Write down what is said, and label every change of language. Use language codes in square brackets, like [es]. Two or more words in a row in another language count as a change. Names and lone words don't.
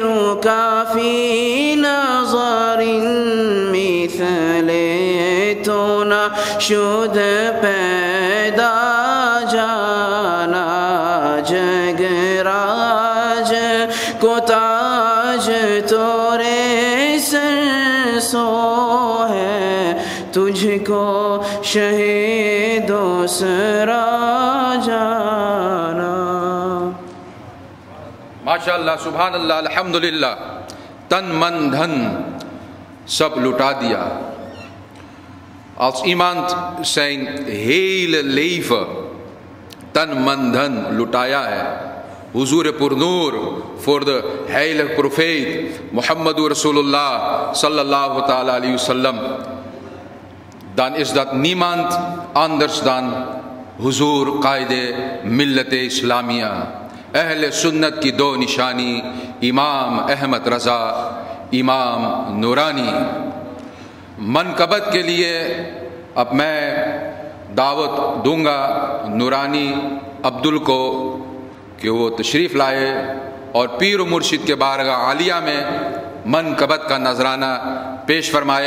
[ur] کافی نظر [fa] مثل تو نہ شد پیدا [ur] جانا جگ راج کو تاج تورے سر سو ہے تجھ کو شہ دوسرا جانا [ar] ماشاءاللہ سبحان اللہ الحمدللہ [ur] تن من دھن سب لٹا دیا. [nl] Als iemand zijn hele leven [ur] تن من دھن لٹایا ہے, [nl] Huzoor Purnoor voor de heilige profeet Muhammadur Rasulullah [ar] صلى الله تعالى عليه وسلم, [nl] dan is dat niemand anders dan Huzoor Qaide Millat-e Islamiyya, [ur] اہل سنت کی دو نشانی, [nl] Imam Ahmad Raza, Imam Nurani. [ur] منقبت کے لیے اب میں دعوت دوں گا نورانی عبدل کو کہ وہ تشریف لائے اور پیر و مرشد کے بارگاہ عالیہ میں منقبت کا نذرانہ پیش فرمائے.